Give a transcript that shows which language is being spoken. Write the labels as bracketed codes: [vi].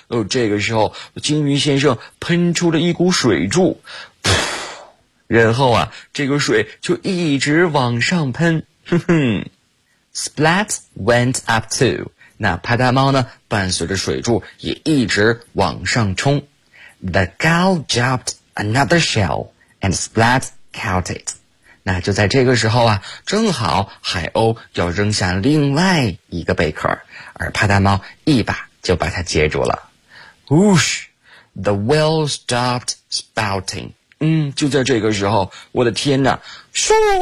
[zh] 这个时候鲸鱼先生喷出了一股水柱。然后啊，这个水就一直往上喷。 [en] Splat went up too. [zh] 那帕达猫呢，伴随着水柱也一直往上冲。 [en] The gull dropped another shell and Splat caught it. [zh] 那就在这个时候啊，正好海鸥要扔下另外一个贝壳，而帕达猫一把就把它接住了。 [en] Whoosh! The whale stopped spouting. [zh] 就在这个时候，我的天哪，咻！